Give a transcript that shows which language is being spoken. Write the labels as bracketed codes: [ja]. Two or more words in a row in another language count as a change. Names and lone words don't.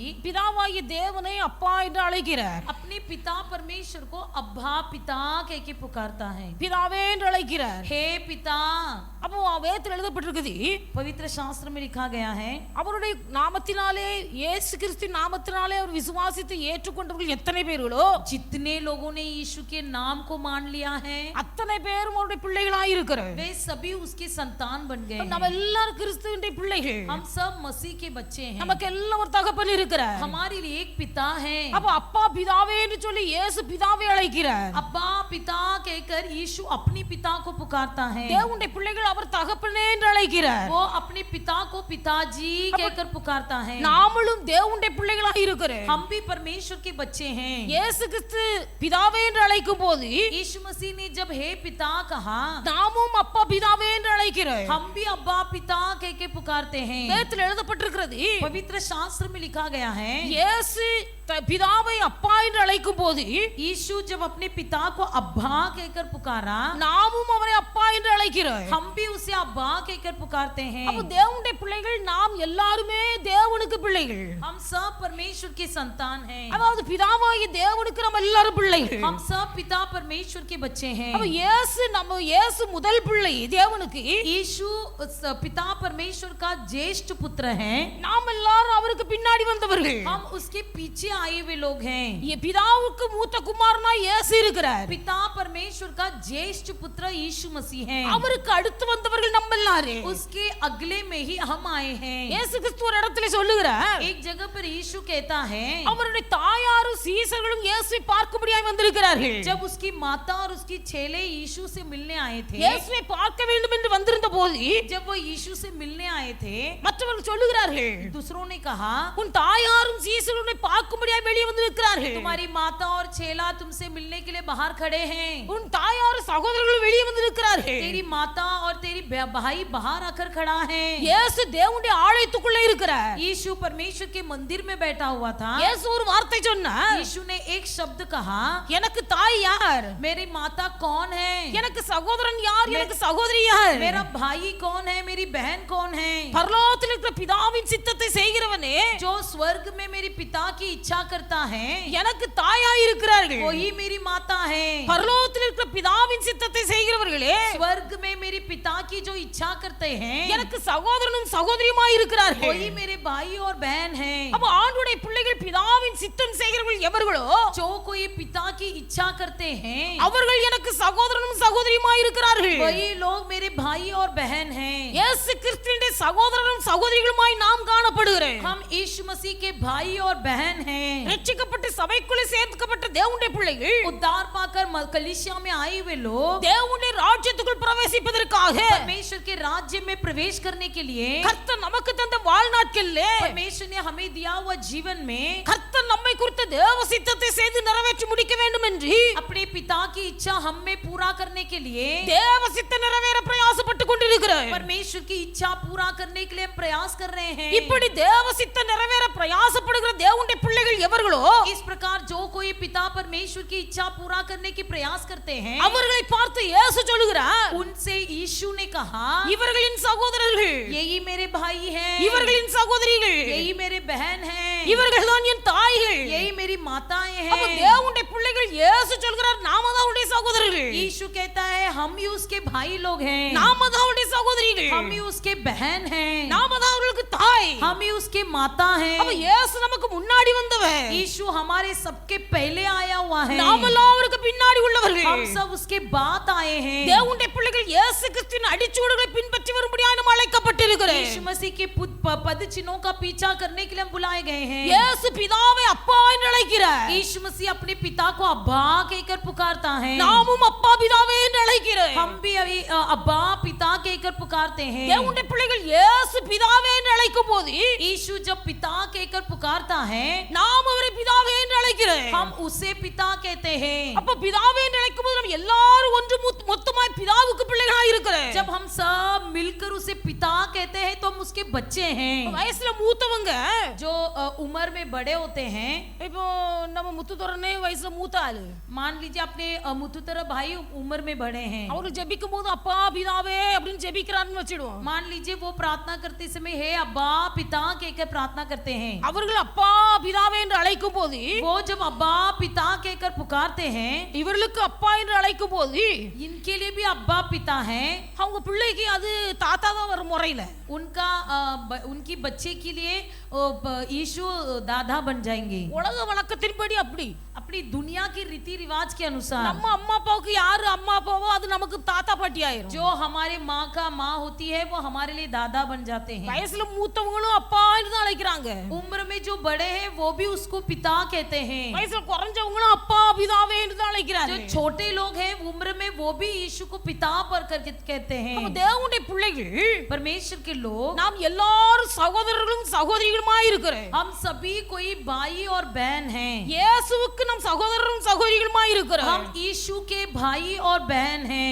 [ta] பிதாவாகிய தேவனை அப்பா என்று அழைக்கிறார். [hi] अपने पिता परमेश्वर को अब्बा पिता कह के पुकारता है, [ta] பிதாவே என்று அழைக்கிறார். [hi] हे पिता। [ta] அப்போ வேதத்தில் எழுதப்பட்டிருக்குது, [hi] पवित्र शास्त्र में लिखा गया है, [ta] அவருடைய நாமத்தினாலே, இயேசு கிறிஸ்துவின் நாமத்தினாலே அவர் விசுவாசித்து ஏற்றுக்கொண்டவர்கள் எத்தனை பேர்களோ, [hi] जितने लोगों ने यीशु के नाम को मान लिया है, [ta] அத்தனை பேரும் அவருடைய பிள்ளைகளாய் இருக்கிறார். [hi] वे सभी उसके संतान बन गए நம்ம हैं। [ta] எல்லாரும் கிறிஸ்துவின் பிள்ளைகள். [hi] हम सब मसीह के बच्चे हैं। [ta] நமக்கு எல்லாம் ஒரு தகப்பன் இருக்கிறார். [hi] हमारे लिए एक पिता है। [ta] அப்ப அப்பா பிதாவே என்று சொல்லி இயேசு பிதாவை அழைக்கிறார். [hi] अब्बा पिता कहकर यीशु अपने पिता को पुकारता है। [ta] தேவனுடைய பிள்ளைகள் அவர் தகப்பனே என்று அழைக்கிறார். [hi] वो अपने पिता को पिताजी कहकर पुकारता है। [ta] நாமளும் தேவனுடைய பிள்ளைகளாக இருக்கிறோம். [hi] हम भी परमेश्वर के बच्चे हैं। [ta] இயேசு கிறிஸ்து பிதாவே என்று அழைக்கும் போது, [hi] यीशु मसीह ने जब हे पिता कहा, [ta] நாமும் அப்பா பிதாவே என்று அழைக்கிறோம். [hi] हम भी अब्बा पिता कह के पुकारते हैं। [ta] வேதத்தில் எழுதப்பட்டிருக்கிறது, [hi] पवित्र शास्त्र में लिखा गया है, [ta] இயேசு பிதாவை அப்பா என்று அழைக்கும் போது, [hi] यीशु जब अपने पिता को अब्बा कहकर पुकारा, [ta] நாமும் அவரை அப்பா என்று அழைக்கிறோம். [hi] हम भी उसे अब्बा कहकर पुकारते हैं। [ta] அப்ப தேவனுடைய பிள்ளைகள் நாம் எல்லாருமே தேவனுக்கு பிள்ளைகள். [hi] हम सब परमेश्वर के संतान हैं। [ta] அதாவது பிதாவாகிய தேவனுக்கு நம்ம எல்லாரும் பிள்ளைகள். [hi] हम सब पिता परमेश्वर के बच्चे हैं। [ta] அப்ப இயேசு முதல் பிள்ளை தேவனுக்கு. [hi] यीशु पिता परमेश्वर का ज्येष्ठ पुत्र है। [ta] நாம் எல்லாரும் அவருக்கு பின்னாடி வந்தவர்கள். [hi] हम उसके पीछे आए हुए लोग हैं। [ta] பிதாவுக்கு மூத்த குமாரனா இயேசு இருக்கிறார். [hi] पिता परमेश्वर का ज्येष्ठ पुत्र यीशु मसीह है। [ta] அவருக்கு அடுத்து வந்தவர்கள் நம்ம எல்லாரும். [hi] उसके अगले में ही हम आए हैं। [ta] இயேசு கிறிஸ்து ஒரு இடத்துல சொல்லுகிறார், [hi] एक जगह पर यीशु कहता है, [ta] அவருடைய தாயாரும் சீசர்களும் இயேசுவை பார்க்கும்படியாய் வந்திருக்கிறார்கள். [hi] जब उसकी माता और उसकी चेले यीशु से मिलने आए थे, [ta] இயேசுவை பார்க்க வேண்டும் என்று வந்திருந்த போது, [hi] जब वो यीशु से मिलने आए थे, [ta] மற்றவர்கள் சொல்லுகிறார்கள், [hi] दूसरों ने कहा, [ta] உன் தாயாரும் சீசர்களும் உன்னை பார்க்கும்படியாய் வெளியே வந்திருக்கிறார்கள். [hi] तुम्हारी माता और चेला तुमसे मिलने के लिए बाहर खड़े हैं। [ta] உன் தாயாரும் சகோதரர்களும் வெளியே வந்திருக்கிறார்கள். [hi] तेरी माता और तेरी भाई बाहर आकर खड़ा है। [ta] இயேசு தேவனுடைய ஆலயத்துக்குள்ளே இருக்கிறார். [hi] यीशु परमेश्वर के मंदिर में बैठा हुआ था। [ta] இயேசு ஒரு வார்த்தை சொன்னார், [hi] यीशु ने एक शब्द कहा, [ta] எனக்கு தாய் யார், [hi] मेरी माता कौन है, [ta] எனக்கு சகோதரன் யார், எனக்கு சகோதரி யார், [hi] मेरा भाई कौन है, मेरी बहन कौन है। [ta] பரலோகத்தில் இருக்கிற பிதாவின் சித்தத்தை செய்கிறவனே, [hi] जो स्वर्ग में मेरी पिता की इच्छा इच्छा करता है [ta] எனக்கு தாயாய் இருக்கிறார்கள். [hi] वही मेरी माता है। [ta] பரலோகத்தில் இருக்கிற பிதாவின் சித்தத்தை செய்கிறவர்களே [hi] स्वर्ग में मेरे पिता की जो इच्छा करते हैं [ta] எனக்கு சகோதரனும் சகோதரியுமாய் இருக்கிறார்கள். [hi] वही मेरे भाई और बहन हैं। [ta] அப்ப ஆண்டுடைய பிள்ளைகள் பிதாவின் சித்தம் செய்கிறவர்கள் எவர்களோ [hi] जो कोई पिता की इच्छा करते हैं [ta] அவர்கள் எனக்கு சகோதரனும் சகோதரியுமாய் இருக்கிறார்கள். [hi] वही लोग मेरे भाई और बहन हैं। [ta] இயேசு கிறிஸ்துவின் சகோதரனும் சகோதரிகளுமாய் நாம் காணப்படுகிறோம். [hi] हम यीशु मसीह के भाई और बहन हैं। [ta] ரட்சிக்கப்பட்டு சபைக்குள்ளே சேர்க்கப்பட்ட தேவனுடைய பிள்ளைகள் [hi] उद्धार पाकर कलीसिया में आए हुए लोग [ta] தேவனுடைய ராஜ்யத்துக்குள் பிரவேசிப்பதற்காக [hi] परमेश्वर के राज्य में प्रवेश करने के लिए [ta] கர்த்தர் நமக்கு தந்த வாழ்நாட்களிலே [hi] परमेश्वर ने हमें दिया हुआ जीवन में [ta] கர்த்தர் நம்மை குறித்த தேவ சித்தத்தை செய்து நிறைவேற்றி முடிக்க வேண்டும் என்று [hi] अपने पिता की इच्छा हम में पूरा करने के लिए [ta] தேவ சித்த நிறைவேற பிரயாசப்பட்டு கொண்டிருக்கிறோம். [hi] परमेश्वर की इच्छा पूरा करने के लिए हम प्रयास कर रहे हैं। [ta] இப்படி தேவ சித்த நிறைவேற பிரயாசப்படுகிற தேவனுடைய பிள்ளைகள் எவர்களோ [hi] इस प्रकार जो कोई पिता परमेश्वर की इच्छा पूरा करने की प्रयास करते हैं [ta] அவர்களை பார்த்து இயேசு சொல்லுகிறார், [hi] उनसे यीशु ने कहा [ta] இவர்களின் சகோதரர்கள், [hi] यही मेरे भाई हैं, [ta] இவர்களின் சகோதரிகள், [hi] यही मेरे बहन हैं, [ta] இவர்கள் தான் என் தாய்கள். [hi] यही मेरी माताएं அப்ப हैं। [ta] தேவனுடைய பிள்ளைகள் இயேசு சொல்கிறார், நாம தான் அவருடைய சகோதரர்கள், [hi] यीशु कहता है हम ही उसके भाई लोग हैं, [ta] நாம தான் அவருடைய சகோதரிகள், [hi] हम ही उसके बहन हैं, [ta] நாம தான் அவர்களுக்கு தாய். [hi] हम ही उसके माता அப்ப हैं। [ta] இயேசு நமக்கு முன்னாடி வந்தவர், [hi] यीशु हमारे सबके पहले आया हुआ है, [ta] நாமெல்லாம் அவருக்கு பின்னாடி உள்ளவர்கள். [hi] हम सब उसके बाद आए हैं। [ta] தேவனுடைய பிள்ளைகள் இயேசு கிறிஸ்துவின் அடிச்சுவடுகளை பின்பற்றி வரும்படியாக நாம் அழைக்கப்பட்டிருக்கிறோம். [hi] यीशु मसीह के पद चिन्हों का पीछा करने के लिए हम बुलाए गए हैं। [ta] இயேசு பிதாவை அப்பா என்று அழைக்கிறார். [hi] यीशु मसीह अपने पिता को अब्बा कहकर पुकारता है। [ta] நாமும் அப்பா பிதாவே என்று அழைக்கிறோம். [hi] हम भी अभी अब्बा पिता कहकर पुकारते हैं। [ta] தேவனுடைய பிள்ளைகள் இயேசு பிதாவே என்று அழைக்கும் போது [hi] यीशु जब पिता कहकर पुकारता है [ta] நாம் அவரை பிதாவே என்று அழைக்கிறோம். [hi] हम उसे पिता कहते हैं। [ta] அப்ப பிதாவே என்று அழைக்கும் போது நாம் எல்லாரும் ஒன்று மொத்தமாய் பிதாவுக்கு பிள்ளைகளாய் இருக்கிறோம். [hi] जब हम सब मिलकर उसे पिता कहते हैं तो हम उसके बच्चे हैं। [ta] வயசுல மூத்தவங்க [hi] जो उम्र में बड़े होते हैं, [ta] இப்போ நம்ம முத்துதொரனே வயசுல மூத்த ஆளு, [hi] मान लीजिए अपने मुतुतर भाई उम्र में बड़े हैं, [ta] அவரு ஜெபிக்கும் போது அப்பா பிதாவே அப்படின்னு ஜெபிக்கிறான்னு வச்சிடுவோம். [hi] मान लीजिए वो प्रार्थना करते समय हे अब्बा पिता कहकर प्रार्थना करते हैं। [ta] அவர்கள் அப்பா பிதாவே என்று அழைக்கும் போது [hi] वो जब अब्बा पिता कहकर पुकारते हैं, [ta] இவர்களுக்கு அப்பா என்று அழைக்கும் போது [hi] इनके लिए भी अब्बा पिता हैं। [ta] அவங்க பிள்ளைக்கு அது தாத்தா தான் வரும் முறையில, [hi] उनका उनकी बच्चे के लिए यीशु दादा बन जाएंगे। [ta] உலக வழக்கத்தின்படி அப்படி [hi] अपनी दुनिया की रीति रिवाज के अनुसार [ta] நம்ம அம்மா அப்பாவுக்கு யாரு அம்மா அப்பாவோ அது நமக்கு தாத்தா பாட்டி ஆயிரும். [hi] जो हमारे माँ का माँ होती है वो हमारे लिए दादा बन जाते हैं। [ta] வயசுல மூத்தவங்களும் அப்பா என்று தான் அழைக்கிறாங்க. [hi] उम्र में जो बड़े हैं वो भी उसको पिता कहते हैं। [ta] வயசுல குறைஞ்சவங்களும் அப்பா பிதாவே என்று தான் அழைக்கிறாங்க. [hi] जो छोटे लोग हैं उम्र में वो भी यीशु को पिता पर करके कहते हैं। [ta] நம்ம தேவனுடைய பிள்ளைகள் [hi] परमेश्वर के लोग [ta] நாம் எல்லாரும் சகோதரர்களும் சகோதரிகளுமாய் இருக்கிறோம். [hi] हम सभी कोई भाई और बहन हैं। [ta] இயேசுவுக்கு நாம் சகோதரரும் சகோதரிகளுமாய் இருக்கிறோம். [hi] हम यीशु के भाई और बहन हैं।